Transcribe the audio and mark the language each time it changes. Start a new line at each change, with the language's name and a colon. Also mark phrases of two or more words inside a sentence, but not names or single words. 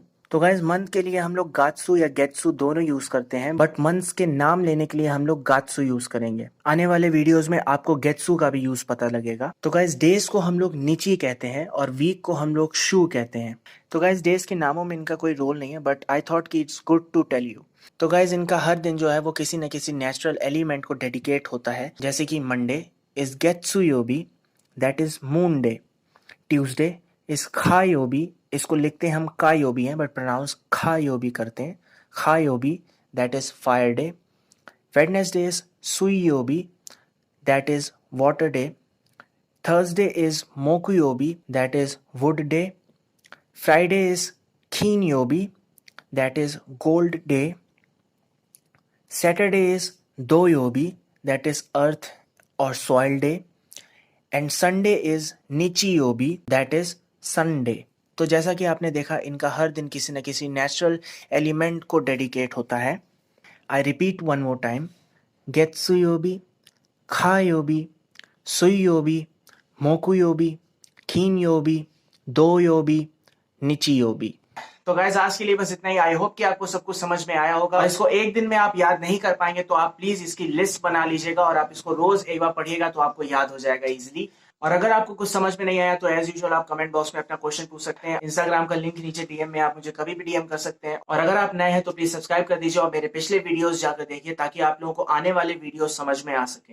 Hindi: तो
English: guys month
Hindi: के लिए हम लोग गात्सू या गेत्सू दोनों यूज करते हैं,
English: but months
Hindi: के नाम लेने के लिए हम लोग गात्सू यूज करेंगे। आने वाले वीडियोस में आपको गेत्सू का भी यूज पता लगेगा। तो
English: guys days
Hindi: को हम लोग निची कहते हैं और वीक को हम लोग शू कहते हैं। तो
English: guys days
Hindi: के नामों में इनका कोई रोल नहीं है,
English: but I thought
Hindi: कि
English: it's good to tell you.
Hindi: तो गाइज इनका हर दिन जो है वो किसी न किसी
English: natural element
Hindi: को डेडिकेट होता है, जैसे कि
English: Monday is
Japanese: 月曜日,
English: that is moon day. Tuesday is
Japanese: 火曜日,
Hindi: इसको लिखते हैं हम
Japanese: 火曜日
Hindi: हैं
English: but pronounce
Japanese: 火曜日
Hindi: करते हैं,
Japanese: 火曜日,
English: that is fire day. Wednesday is
Japanese: 水曜日,
English: that is water day. Thursday is
Japanese: 木曜日,
English: that is wood day. Friday is
Japanese: 金曜日,
English: that is gold day. Saturday is
Japanese: 土曜日,
English: that is earth और soil day. and Sunday is
Japanese: 日曜日,
English: that is Sunday.
Hindi: तो जैसा कि आपने देखा इनका हर दिन किसी न किसी
English: natural element
Hindi: को डेडिकेट होता है।
English: I repeat one more time,
Japanese: 月曜日、火曜日、水曜日、木曜日、金曜日、土曜日、日曜日.
Hindi: तो गाइस आज के लिए बस इतना ही।
English: I hope
Hindi: कि आपको सब कुछ समझ में आया होगा। इसको एक दिन में आप याद नहीं कर पाएंगे तो आप प्लीज इसकी लिस्ट बना लीजिएगा और आप इसको रोज एक बार पढ़िएगा तो आपको याद हो जाएगा इजीली। और अगर आपको कुछ समझ में नहीं आया तो
English: as usual
Hindi: आप
English: comment box
Hindi: में अपना क्वेश्चन पूछ सकते हैं। इंस्टाग्राम का लिंक नीचे डीएम में आप मुझे कभी भी डीएम कर सकते हैं। और अगर आप नए हैं तो
English: please subscribe
Hindi: कर दीजिए और मेरे पिछले वीडियोस जाकर देखिए ताकि आप लोगों को आने वाले वीडियो समझ में आ सके।